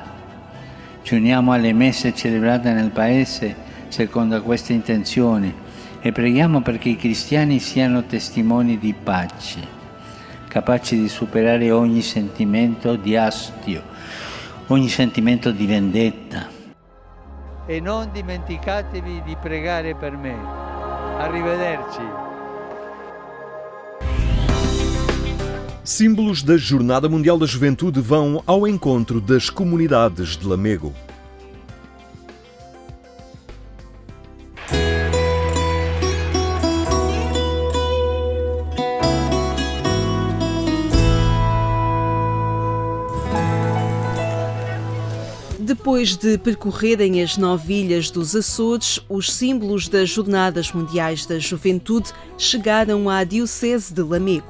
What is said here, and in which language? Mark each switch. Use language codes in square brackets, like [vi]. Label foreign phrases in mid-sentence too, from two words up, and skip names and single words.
[it] Ci uniamo alle messe celebrate nel Paese secondo questa intenzione e preghiamo perché i cristiani siano testimoni di pace, capaci di superare ogni sentimento di astio, ogni sentimento di vendetta. E non dimenticatevi di pregare per me. Arrivederci. [pt] Símbolos da Jornada Mundial da Juventude vão ao encontro das comunidades de Lamego. Depois de percorrerem as 9 ilhas dos Açores, os símbolos das Jornadas Mundiais da Juventude chegaram à Diocese de Lamego.